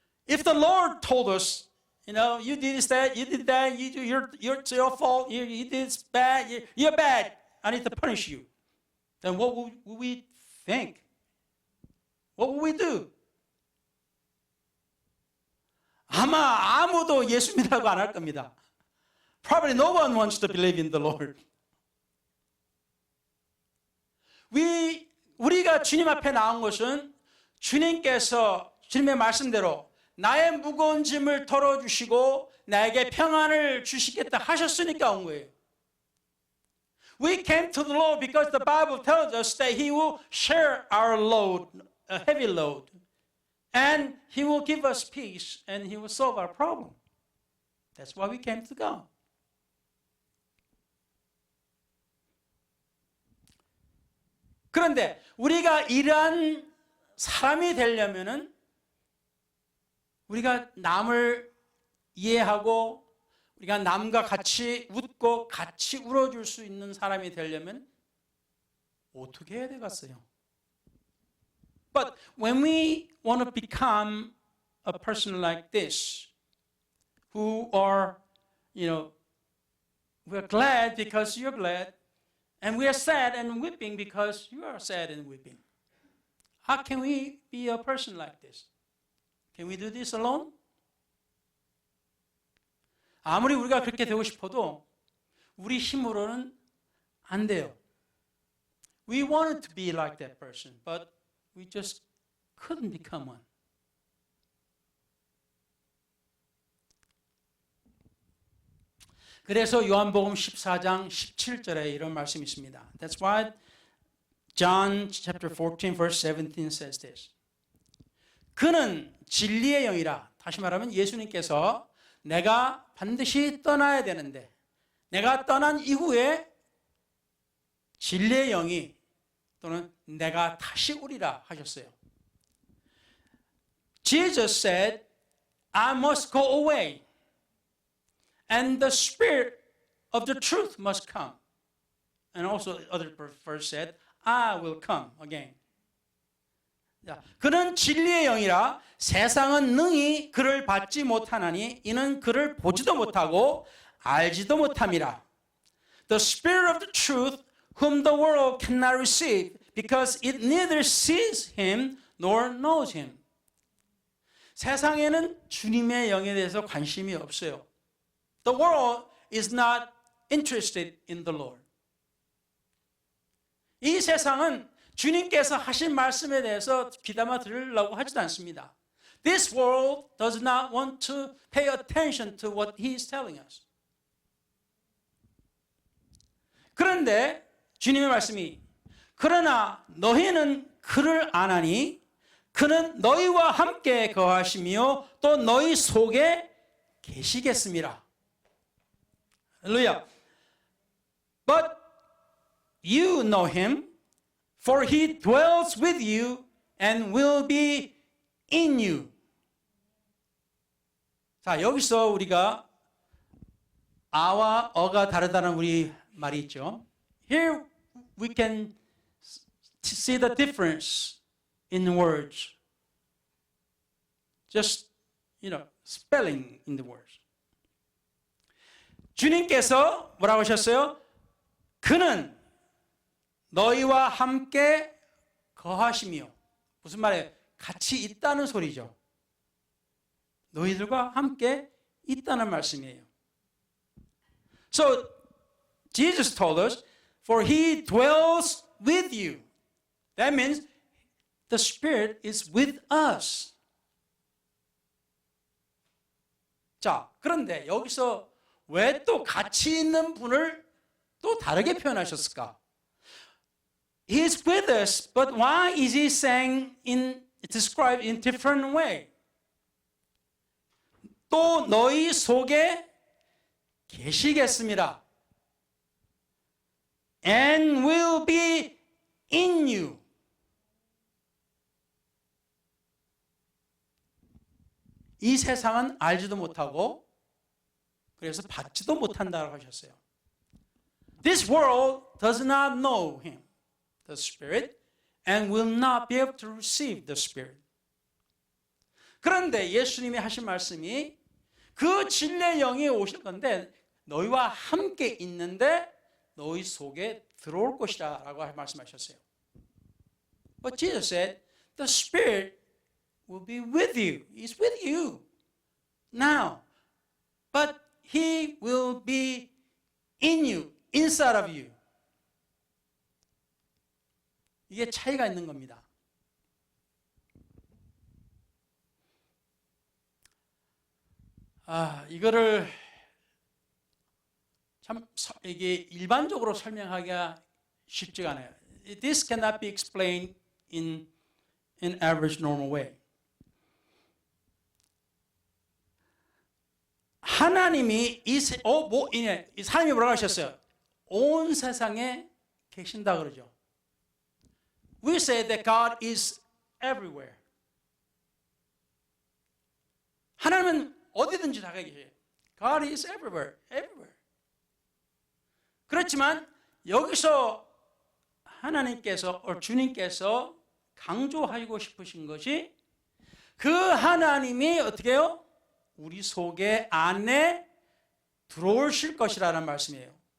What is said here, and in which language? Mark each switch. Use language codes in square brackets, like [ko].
[en] If the Lord told us, you did that, you did that, it's your fault, you did this bad, you're bad, I need to punish you. Then what would we think? What would we do? [ko] 아마 아무도 예수 믿으라고 안 할 겁니다. [en] Probably no one wants to believe in the Lord. [ko] 우리가 주님 앞에 나온 것은 주님께서 주님의 말씀대로 나의 무거운 짐을 덜어주시고 나에게 평안을 주시겠다 하셨으니까 온 거예요. [en] We came to the Lord because the Bible tells us that He will share our load, a heavy load, and He will give us peace and He will solve our problem. That's why we came to God. [ko] 그런데 우리가 이러한 사람이 되려면은 우리가 남을 이해하고 우리가 남과 같이 웃고 같이 울어줄 수 있는 사람이 되려면 어떻게 해야 되겠어요? [en] But when we want to become a person like this, who are, we're glad because you're glad, and we are sad and weeping because you are sad and weeping. How can we be a person like this? Can we do this alone? [ko] 아무리 우리가 그렇게 되고 싶어도 우리 힘으로는 안 돼요. [en] We wanted to be like that person, but we just couldn't become one. [ko] 그래서 요한복음 14장 17절에 이런 말씀이 있습니다. [en] That's why John chapter 14 verse 17 says this. [ko] 그는 진리의 영이라. 다시 말하면 예수님께서 내가 반드시 떠나야 되는데 내가 떠난 이후에 진리의 영이 또는 내가 다시 오리라 하셨어요. [en] Jesus said, I must go away and the Spirit of the truth must come. And also other verse said, I will come again. [ko] 그는 진리의 영이라 세상은 능히 그를 받지 못하나니 이는 그를 보지도 못하고 알지도 못함이라. [en] The Spirit of the truth whom the world cannot receive because it neither sees him nor knows him. [ko] 세상에는 주님의 영에 대해서 관심이 없어요. [en] The world is not interested in the Lord. [ko] 이 세상은 주님께서 하신 말씀에 대해서 귀담아 들으려고 하지도 않습니다. [en] This world does not want to pay attention to what he is telling us. [ko] 그런데 주님의 말씀이 그러나 너희는 그를 아나니 그는 너희와 함께 거하시며 또 너희 속에 계시겠습니다. 할렐루야. [en] But you know him, for he dwells with you and will be in you. [ko] 자, 여기서 우리가 아와 어가 다르다는 우리 말이 있죠. [en] Here we can see the difference in words. Just, spelling in the words. [ko] 주님께서 뭐라고 하셨어요? 그는 너희와 함께 거하시며, 무슨 말이에요? 같이 있다는 소리죠. 너희들과 함께 있다는 말씀이에요. [en] So Jesus told us, for he dwells with you. That means the Spirit is with us. [ko] 자, 그런데 여기서 왜 또 같이 있는 분을 또 다르게 표현하셨을까? [en] He is with us, but why is he saying described in different way? [ko] 또 너희 속에 계시겠습니다. [en] And will be in you. [ko] 이 세상은 알지도 못하고 그래서 받지도 못한다고 하셨어요. [en] This world does not know him, the Spirit, and will not be able to receive the Spirit. [ko] 그런데 예수님이 하신 말씀이 그 진리의 영이 오실 건데 너희와 함께 있는데 너희 속에 들어올 것이다 라고 말씀하셨어요. [en] But Jesus said, the Spirit will be with you. He's with you now. But He will be in you, inside of you. [ko] 이게 차이가 있는 겁니다. 이거를 참 이게 일반적으로 설명하기가 쉽지가 않아요. [en] This cannot be explained in average normal way. [ko] 하나님이 하나님이 뭐라고 하셨어요? 온 세상에 계신다 그러죠. [en] We say that God is everywhere. [ko] 하나님은 어디든지 다 계세요. [en] God is everywhere, everywhere. [ko] 그렇지만 여기서 하나님께서, 주님께서 강조하고 싶으신 것이 그 하나님이 어떻게 해요? 우리 속에 안에 들어오실 것이라는 말씀이에요.